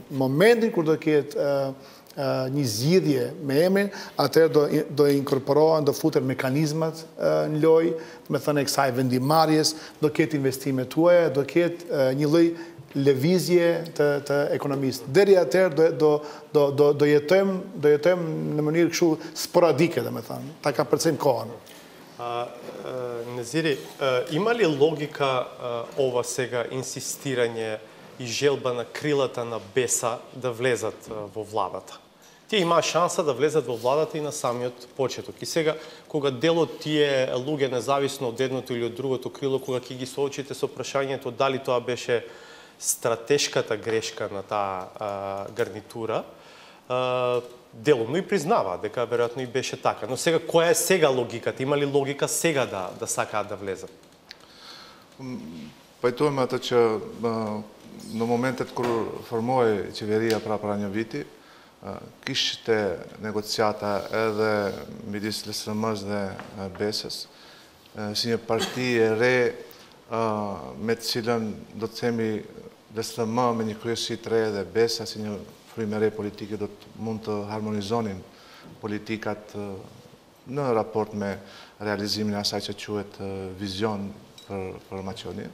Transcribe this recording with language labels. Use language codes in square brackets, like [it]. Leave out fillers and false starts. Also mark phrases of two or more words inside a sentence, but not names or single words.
[sq] Në momentin kur do ketë një zgjidhje me emrin, atëherë do inkorporohen, do futen mekanizmat në lojë, me thënë e kësaj vendimarrjes, do ketë investime tuaja, do ketë një lloj lëvizje të ekonomisë. Deri atëherë do jetojmë në mënyrë kështu sporadike, domethënë, ta ka përcjell kohën. [mk] Незири, има ли логика ова сега инсистирање и желба на крилата на БЕСА да влезат во владата? Тие имаа шанса да влезат во владата и на самиот почеток. И сега, кога дел од тие луѓе, независно од едното или од другото крило, кога ќе ги соочите со прашањето дали тоа беше стратешката грешка на таа гарнитура, делумно и признава дека веројатно и беше така. Но сега, која е сега логиката? Има ли логика сега да сакаат да влезат? [sq] pajtojmë atë që në momentet kur formohej qeveria para një viti, kishte negociata edhe midis LSM-s dhe BES-s, si një parti e re me të cilën do të themi LSM me një kryesi të re dhe BES-a si një frymë e re politike do të mund të harmonizonin politikat në raport me realizimin e asaj që quhet vizion për Maqedoninë.